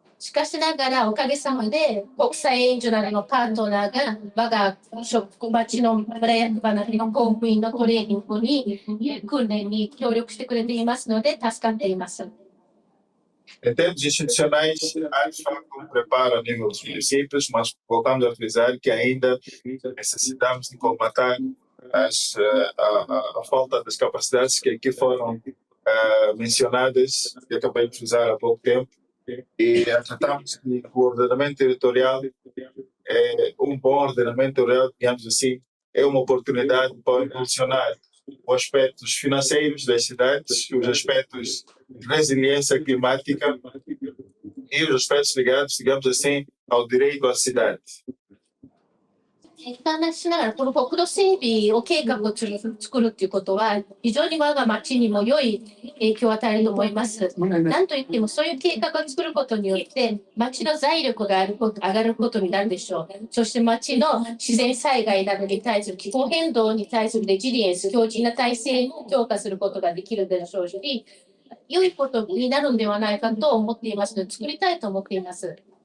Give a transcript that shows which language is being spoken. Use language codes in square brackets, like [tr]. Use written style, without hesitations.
[ja] しかしながら、おかげさまで、国際援助などのパートナーが、我が町の村役場などの公務員のトレーニングに、訓練に協力してくれていますので、助かっています。 [pt] Em termos institucionais, há de facto um preparo a nível dos municípios, mas voltamos a frisar que ainda necessitamos de combater a falta das capacidades que aqui foram mencionadas, que acabei de frisar há pouco tempo. E tratamos que o ordenamento territorial, um bom ordenamento territorial, digamos assim, é uma oportunidade para impulsionar os aspectos financeiros das cidades, os aspectos de resiliência climática e os aspectos ligados, digamos assim, ao direito à cidade. [ja] 話しながら、この国土整備を計画を作るっていうことは、非常に我が町にも良い影響を与えると思います。なんといっても、そういう計画を作ることによって、町の財力が上がることになるでしょう。そして町の自然災害などに対する気候変動に対するレジリエンス、強靭な体制を強化することができるでしょうし、良いことになるのではないかと思っていますので、作りたいと思っています。